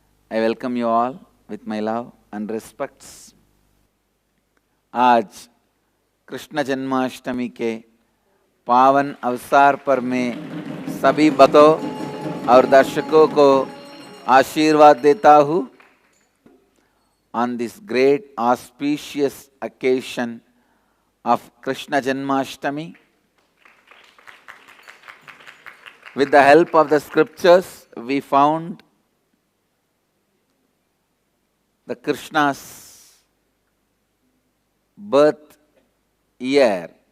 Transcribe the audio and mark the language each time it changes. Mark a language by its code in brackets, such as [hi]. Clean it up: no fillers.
[en] I welcome you all with my love and respects. [hi] आज कृष्ण जन्माष्टमी के पावन अवसर पर मैं सभी भक्तों और दर्शकों को आशीर्वाद देता हूँ. [en] On this great auspicious occasion of Krishna Janmashtami, with the help of the scriptures, we found the Krishna's birth year.